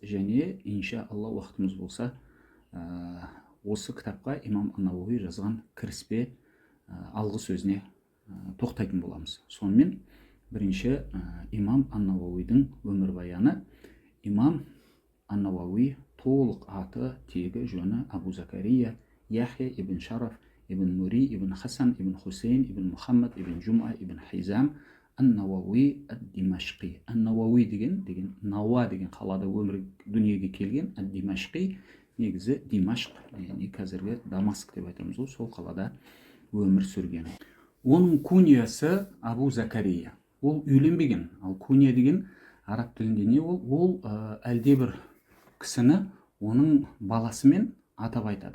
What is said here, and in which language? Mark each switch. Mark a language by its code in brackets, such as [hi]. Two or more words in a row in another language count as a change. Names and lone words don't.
[kk] Және [ar] إن شاء الله [kk] уақытымыз болса осы кітапқа имам ан-Науауи жазған кіріспе алғы сөзіне тоқтайтын боламыз. Сонымен бірінші имам ан-Науауидің өмір баяны. Имам ан-Науауи толық аты, тегі, жөні Абу Закария Яхья ибн Шараф ибн Мури ибн Хасан ибн Хусейн ибн Мухаммад ибн Джума ибн Хайзам ан-Науауи ад-Димашқи. ан-Науауи деген Науа деген қалада дүниеге келген. ад-Димашқи негізі Димашқ, яғни қазіргі Дамаск деп айтамыз ғой, сол қалада өмір сүрген. Оның куниясы Абу Закария. Ол үйленбеген. Ал куния деген араб тілінде не ол? Ол әлде бір кісіні оның баласымен атап айтады.